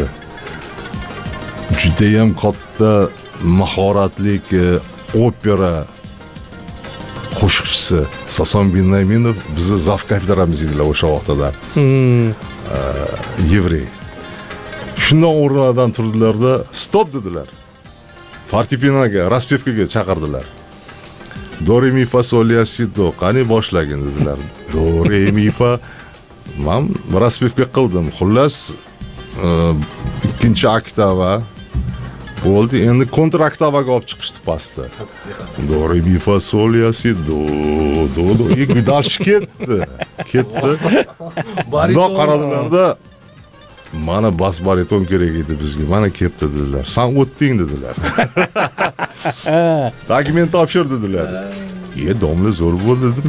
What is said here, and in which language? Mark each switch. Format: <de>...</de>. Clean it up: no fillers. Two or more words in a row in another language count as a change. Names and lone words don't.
<uz>Judayam katta mahoratlik opera qo'shiqchisi Sason Binyaminov bizni Zaf kapitaramiz edilar o'sha vaqtda. Yevrey. Shundan o'rnidan turdilarda, stop dedilar. Fortepinoga, raspevkaga chaqirdilar. Do re mi fa sol la si do, qani boshlagin dedilar. Do re mi fa. Men raspevka qildim. Xullas ikkinchi oktava bo'ldi. Endi kontraktavaga olib chiqishdi pastda. Do re mi fa sol la si do. Dals ketdi. Bundoq qaradilarda, mana bas bariton kerak edi bizga. Mana kelibdi dedilar. Sen o'tding dedilar. Dokument topshir dedilar. Domla zo'r bo'ldi dedim.</uz>